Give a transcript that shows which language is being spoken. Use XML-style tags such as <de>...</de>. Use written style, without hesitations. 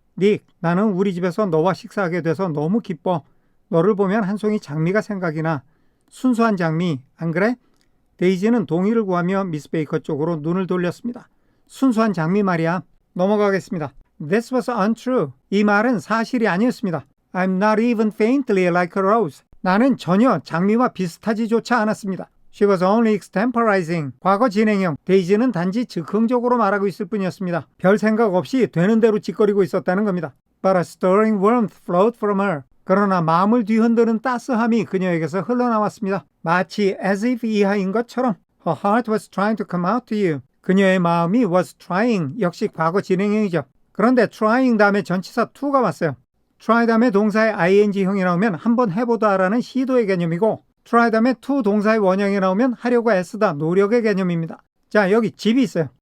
<ko>닉, 나는 우리 집에서 너와 식사하게 돼서 너무 기뻐. 너를 보면 한 송이 장미가 생각이 나. 순수한 장미, 안 그래? 데이지는 동의를 구하며 미스 베이커 쪽으로 눈을 돌렸습니다. 순수한 장미 말이야. 넘어가겠습니다.</ko> <en>This was untrue.</en> <ko>이 말은 사실이 아니었습니다.</ko> <en>I'm not even faintly like a rose.</en> <ko>나는 전혀 장미와 비슷하지조차 않았습니다.</ko> <en>She was only extemporizing.</en> <ko>과거 진행형. 데이지는 단지 즉흥적으로 말하고 있을 뿐이었습니다. 별 생각 없이 되는 대로 짓거리고 있었다는 겁니다.</ko> <en>But a stirring warmth flowed from her.</en> <ko>그러나 마음을 뒤흔드는 따스함이 그녀에게서 흘러나왔습니다. 마치 as if 이하인 것처럼.</ko> <en>Her heart was trying to come out to you.</en> <ko>그녀의 마음이 was trying. 역시 과거 진행형이죠. 그런데 trying 다음에 전치사 to가 왔어요. try 다음에 동사의 ing형이 나오면 한번 해보다라는 시도의 개념이고 try 다음에 to 동사의 원형이 나오면 하려고 애쓰다, 노력의 개념입니다. 자, 여기 집이 있어요.</ko>